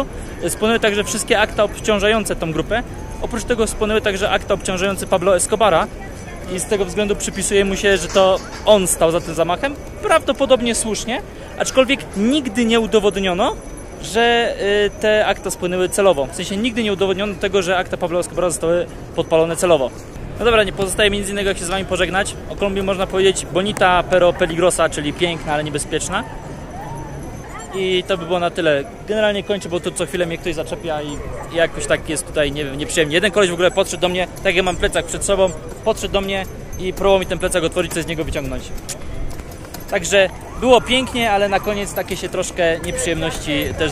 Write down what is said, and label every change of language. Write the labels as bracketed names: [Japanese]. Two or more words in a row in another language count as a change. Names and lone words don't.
[Polish] Spłonęły także wszystkie akta obciążające tą grupę. Oprócz tego spłonęły także akta obciążające Pablo Escobara i z tego względu przypisuje mu się, że to on stał za tym zamachem. Prawdopodobnie słusznie, aczkolwiek nigdy nie udowodniono, że te akta spłynęły celowo. W sensie nigdy nie udowodniono tego, że akta Pablo Escobara zostały podpalone celowo. No dobra, nie pozostaje mi nic innego, jak się z wami pożegnać. O Kolumbii można powiedzieć [Spanish] bonita pero peligrosa, [Polish] czyli piękna, ale niebezpieczna. I to by było na tyle. Generalnie kończę, bo tu co chwilę mnie ktoś zaczepia i jakoś tak jest tutaj, nie wiem, nieprzyjemnie. Jeden koleś w ogóle podszedł do mnie, tak jak mam plecak przed sobą, podszedł do mnie i próbował mi ten plecak otworzyć, coś z niego wyciągnąć. Także było pięknie, ale na koniec takie się troszkę nieprzyjemności też zdarzyły.